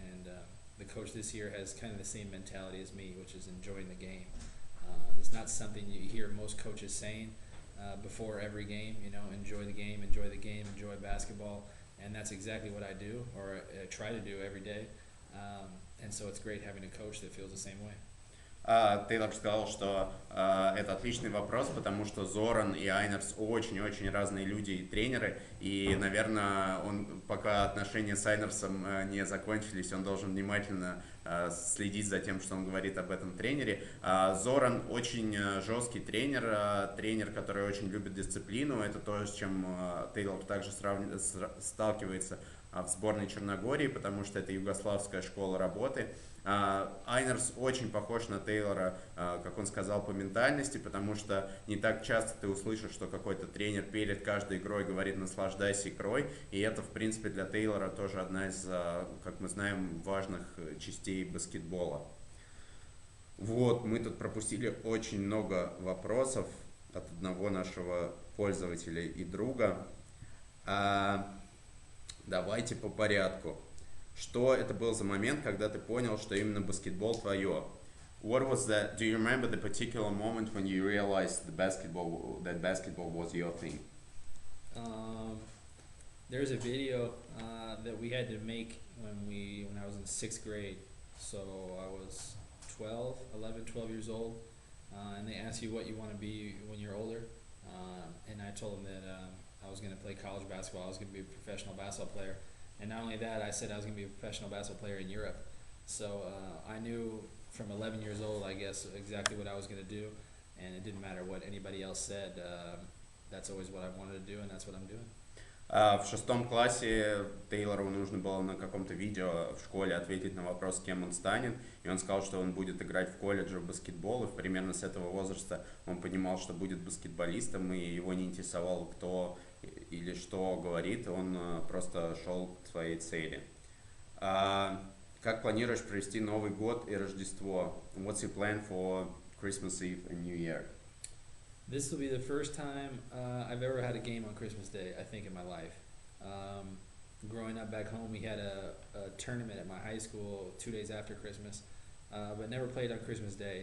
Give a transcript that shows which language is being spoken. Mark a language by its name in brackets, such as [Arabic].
[English] And the coach this year has kind of the same mentality as me, which is enjoying the game. It's not something you hear most coaches saying before every game, enjoy the game, enjoy basketball. And that's exactly what I do, or I try to do every day. And so it's great having a coach that feels the same way. [Russian] Тейлор сказал, что это отличный вопрос, потому что Зоран и Айнерс очень-очень разные люди и тренеры, и, наверное, пока отношения с Айнерсом не закончились, он должен внимательно следить за тем, что он говорит об этом тренере. Зоран очень жесткий тренер, который очень любит дисциплину, это то, с чем Тейлор также сталкивается в сборной Черногории, потому что это югославская школа работы. Айнерс очень похож на Тейлора, как он сказал, по ментальности, потому что не так часто ты услышишь, что какой-то тренер перед каждой игрой говорит «наслаждайся игрой», и это, в принципе, для Тейлора тоже одна из, как мы знаем, важных частей баскетбола. Вот, мы тут пропустили очень много вопросов от одного нашего пользователя и друга. Давайте по порядку. Что это был за момент, когда ты понял, что именно баскетбол твое? [English] What was that? Do you remember the particular moment when you realized that basketball was your thing? There's a video that we had to make when I was in 6th grade. So I was 12 years old, and they ask you what you want to be when you're older. And I told them that I was going to play college basketball. I was going to be a professional basketball player. And not only that, I said I was going to be a professional basketball player in Europe. So I knew from 11 years old, I guess, exactly what I was going to do. And it didn't matter what anybody else said. That's always what I wanted to do, and that's what I'm doing. [Russian] В 6 классе Тейлору нужно было на каком-то видео в школе ответить на вопрос, кем он станет. И он сказал, что он будет играть в колледже в баскетбол. И примерно с этого возраста он понимал, что будет баскетболистом. И его не интересовало, кто или что говорит. Он просто шел к своей цели. Как планируешь провести Новый год и Рождество? [English] What's your plan for Christmas Eve and New Year? This will be the first time I've ever had a game on Christmas Day, I think, in my life. Growing up back home, we had a tournament at my high school 2 days after Christmas, but never played on Christmas Day.